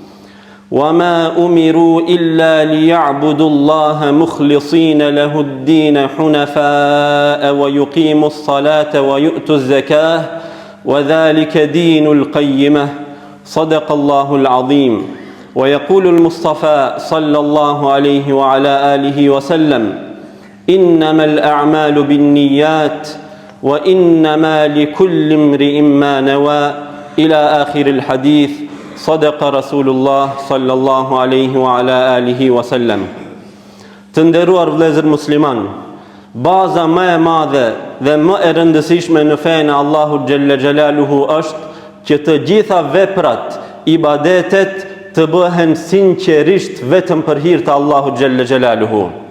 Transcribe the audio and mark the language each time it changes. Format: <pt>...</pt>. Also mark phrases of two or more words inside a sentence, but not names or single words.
<ar>وما أمروا إلا ليعبدوا الله مخلصين له الدين حنفاء ويقيموا الصلاة ويؤتوا الزكاة وذلك دين القيمة صدق الله العظيم ويقول المصطفى صلى الله عليه وعلى آله وسلم إنما الأعمال بالنيات وإنما لكل امرئ ما نوى إلى آخر الحديث صدق رسول الله صلى الله عليه وعلى آله وسلم.</ar> <sq>Të nderuar vëllezër musliman, baza më e madhe dhe më e rëndësishme në fenë</sq> <ar>الله جل جلاله</ar> <sq>është që të gjitha veprat, ibadetet të bëhen sinqerisht vetëm për hir të</sq> <ar>الله جل جلاله.</ar>